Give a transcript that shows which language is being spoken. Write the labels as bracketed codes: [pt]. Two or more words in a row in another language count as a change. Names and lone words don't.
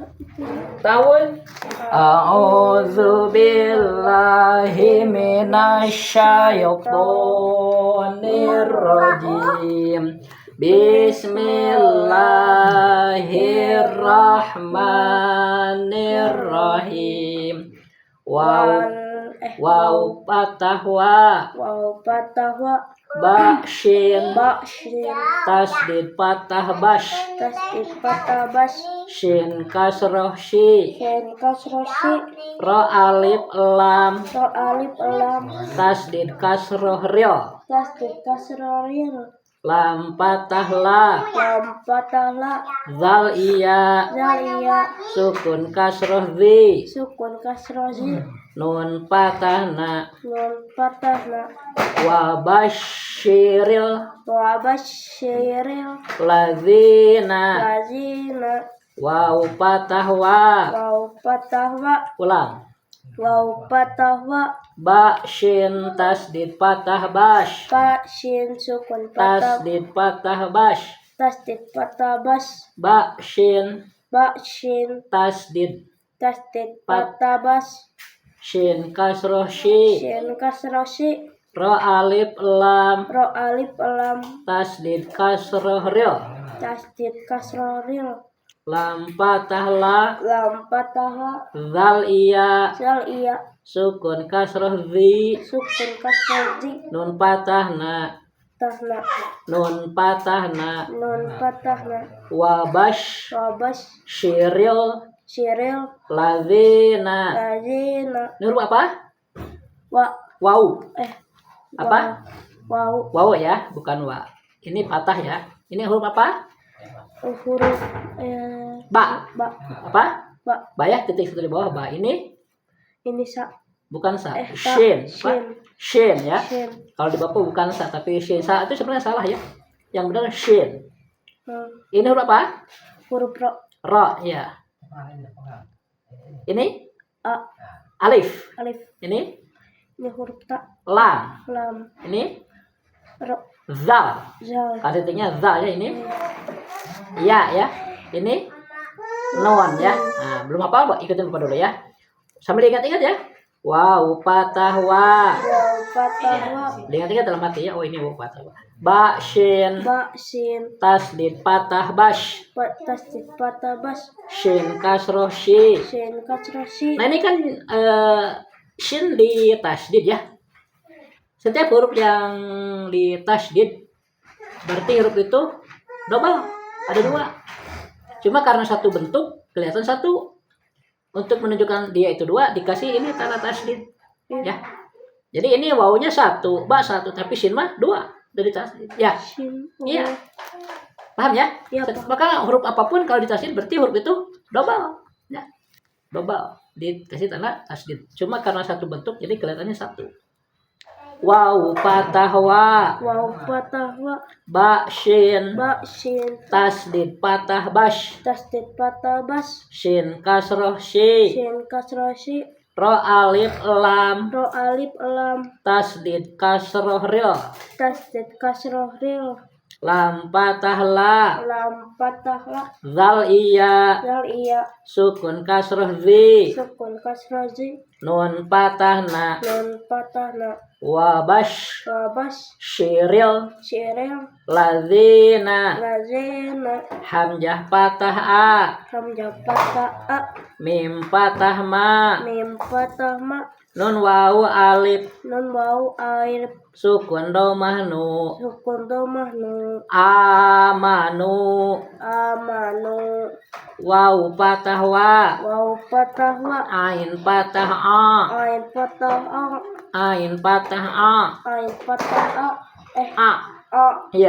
[ar] tahun أعوذ بالله من الشيطان الرجيم. بسم الله الرحمن الرحيم. [id] Waw patah wa ba shin tasdid patah bash shin kasroh shi ro alif lam tasdid kasroh ryo lam patah la zal iya sukun kasroh zi nun patah na [ar] وبشر الذين [id] waw patah wa ulang ba shin tasdid patah bash tasdid patah bash ba shin tasdid patah bash shin kasroh shi ro alif lam tasdid kasroh ryo lam patah la zal iya sukun kasroh zi nun patah na [ar] وبشر الذين [id] ini huruf apa? Wow apa? Wow ya, bukan wa. Ini patah ya. Ini huruf apa? Huruf ba. Apa? Ba ya, titik satu di bawah ba. Ini sa. Bukan sa. Shin. Shin ya. Shin. Kalau di Bapak bukan sa tapi shin. Sa itu sebenarnya salah ya. Yang benar shin. Ini huruf apa? Huruf ro. Ro ya. Ini alif. Ini huruf ta. lam. Ini Ro. zal. Kasih titiknya zal ya ini. Ya. Ini non ya. Nah, belum apa-apa, ikutin Bapak dulu ya. Sambil ingat-ingat ya. Waw patah wa. Ingat-ingat dalam hati ya. Oh ini waw patah wa. Ba shin tasdid patah bash shin kasroh shi. Nah ini kan shin di tasdid ya. Setiap huruf yang di tasdid berarti huruf itu double, ada dua. Cuma karena satu bentuk kelihatan satu. Untuk menunjukkan dia itu dua dikasih ini tanda tasdid ya. Jadi ini wawunya satu, ba satu, tapi shin mah dua dari tasdid ya. Iya. Paham ya? Maka huruf apapun kalau ditasdid berarti huruf itu double ya. Double dikasih tanda tasdid. Cuma karena satu bentuk jadi kelihatannya satu. Waw patah wa ba shin tasdid patah bash shin kasroh shi ro alif lam tasdid kasroh ryo lam patah la zal iya sukun kasroh zi nun patah na [ar] وبشر الذين [id] hamzah patah a mim patah ma nun wawu alif sukun domah nu amanu wawu patah wa ain patah a ya.